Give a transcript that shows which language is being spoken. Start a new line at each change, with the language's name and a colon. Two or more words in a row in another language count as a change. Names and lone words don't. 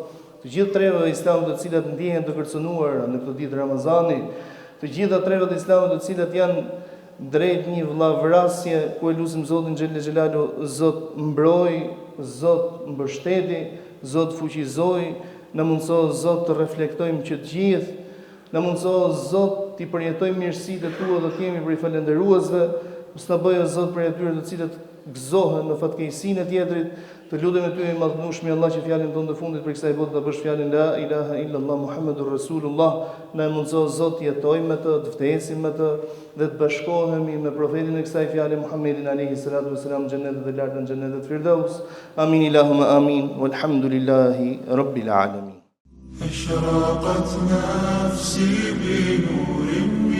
Albanian: Të gjithë trevave islame të cilat ndjehen të kërcënuara në këtë ditë Ramazani, të gjitha trevat islame të cilat janë drejt një vllavrasje ku e lutim Zotin
Arabic: جل جلاله,
Albanian: Zot mbroj, Zot mbështeti, Zot fuqizoi, na mundso Zot të reflektojmë që të gjithë, na mundso Zot të përjetojmë mirësitë e tua dhe të jemi për i falendëruesve, mos na bëjë Zot për atyre të cilët gëzohen në fatkeqësinë e tjetrit. Të lutem ty i madhnueshmi Allah që fjalën tonë të fundit për kësaj bote ta bësh fjalën
Arabic: لا إله إلا الله محمد رسول الله,
Albanian: na mundso Zot jetojmë me të, të vdesim me të dhe të bashkohemi me profetin e kësaj fjale Muhammedin
Arabic: عليه الصلاة والسلام
Albanian: në xhenetet e larta, në xhenetet e Firdaus.
Arabic: آمين اللهم آمين. والحمد لله رب العالمين. أشرقت نفسي بنور